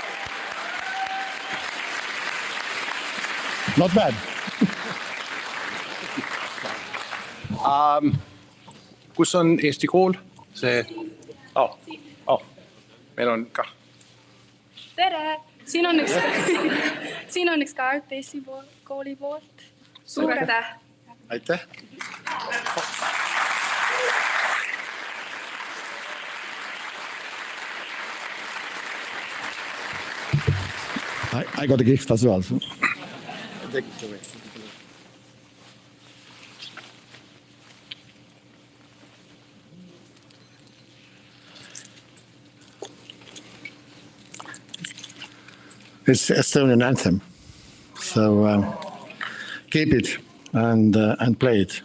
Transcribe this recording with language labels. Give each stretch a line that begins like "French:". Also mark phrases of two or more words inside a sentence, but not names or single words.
English: Not bad.
Estonian: Kus on Eesti kool? See... Meil on ka. Tere! Siin on üks kaart Eesti kooli poolt. Suur aitäh! Aitäh!
English: I got a gift as well. It's Estonian anthem, so keep it and play it.